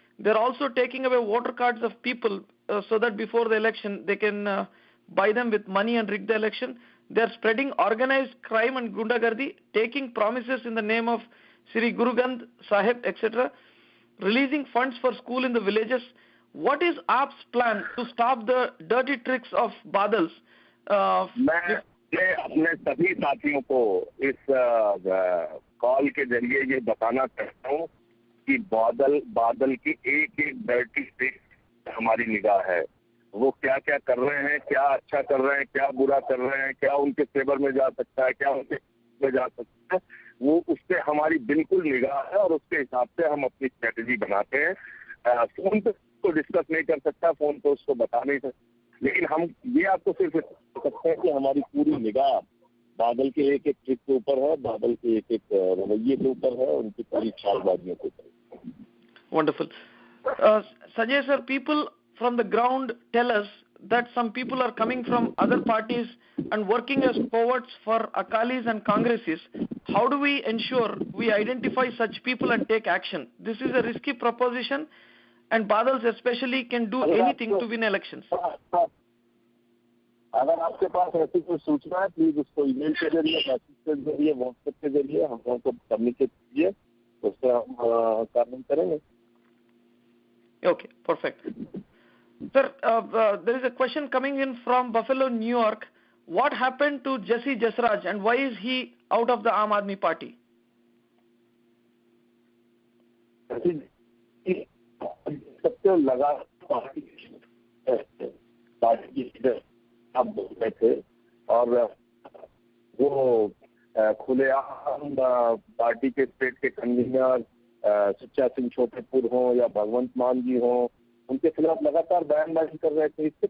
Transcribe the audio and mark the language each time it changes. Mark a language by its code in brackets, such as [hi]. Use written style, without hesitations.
[en] They're also taking away voter cards of people so that before the election they can buy them with money and rig the election. They're spreading organized crime and gundagardi, taking promises in the name of Sri Guru Granth Sahib, etc., releasing funds for school in the villages. What is AAP's plan to stop the dirty tricks of Badals? [hi] मैं अपने सभी साथियों को इस call के जरिए ये बताना चाहता हूँ कि बादल की एक एक [en] dirty trick [hi] हमारी निगाह है। वो क्या क्या कर रहे हैं, क्या अच्छा कर रहे हैं, क्या बुरा कर रहे हैं, क्या उनके फेवर में जा सकता है, क्या उनके में जा सकता है, वो उस पर हमारी बिल्कुल निगाह है और उसके हिसाब से हम अपनी स्ट्रेटेजी बनाते हैं। फोन पे तो डिस्कस नहीं कर सकता, फोन पे उसको बता नहीं सकता, लेकिन हम ये आपको सिर्फ सकते हैं कि हमारी पूरी निगाह बादल के एक एक ट्रिक के ऊपर है, बादल के एक एक रवैये के ऊपर है, उनकी पूरी चालबाजियों के ऊपर। [en] Wonderful. Sanjay sir, people from the ground tell us that some people are coming from other parties and working as cohorts for Akalis and Congresses. How do we ensure we identify such people and take action? This is a risky proposition, and Badals especially can do anything to win elections. [hi] अगर आपके पास ऐसी कोई सूचना है, please उसको email के जरिए, message के जरिए, व्हाट्सएप के जरिए हम लोगों को कम्युनिकेट कीजिए, उससे हम कार्य करेंगे। [en] Okay, perfect. Sir, there is a question coming in from Buffalo, New York. What happened to Jesse Jasraj and why is he out of the Aam Aadmi Party? [hi] सबसे लगा पार्टी आप बोल रहे थे और वो खुलेआम पार्टी के स्टेट के कन्वीनर सुच्चा सिंह छोटेपुर हो या भगवंत मान जी हो, उनके खिलाफ लगातार बयानबाजी कर रहे थे।